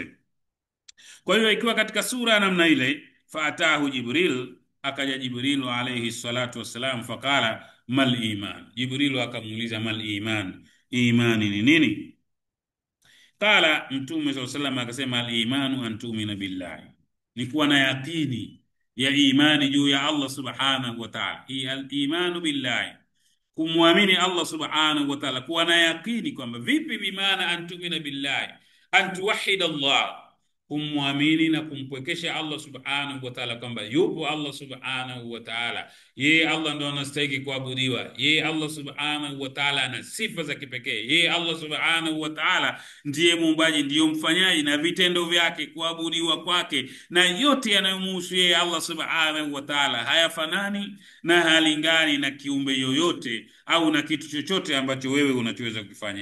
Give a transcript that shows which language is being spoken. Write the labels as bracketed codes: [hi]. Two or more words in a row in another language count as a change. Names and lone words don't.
[sw] Kwa hiyo ikiwa katika sura ya namna ile, [ar] فأتاه جبريل, [sw] akaja Jibril [ar] عليه الصلاة والسلام, فقال ما الإيمان, [sw] Jibril akamuuliza [ar] ما الإيمان, [sw] imani ni nini? [ar] Qala, Mtume صلى الله عليه وسلم akasema الإيمان أن تؤمن بالله, [sw] ni kuwa na yaqini ya imani juu ya Allah [ar] سبحانه وتعالى. الإيمان بالله, kumwamini Allah سبحانه وتعالى, [sw] kuwa na yaqini kwamba vipi, bimaana [ar] أن تؤمن بالله، أن توحد الله, [sw] kumwamini na kumpwekesha Allah [ar] سبحانه وتعالى, [sw] kwamba yupo Allah [ar] سبحانه وتعالى, [sw] yeye Allah ndo anastahili kuabudiwa, yeye Allah [ar] سبحانه وتعالى [sw] ana sifa za kipekee, yeye Allah [ar] سبحانه وتعالى [sw] ndiye muumbaji, ndiye mfanyaji, na vitendo vyake, kuabudiwa kwake na yote yanayomhusu yeye Allah [ar] سبحانه وتعالى [sw] hayafanani na halingani na kiumbe yoyote au na kitu chochote ambacho wewe unachoweza kufanya.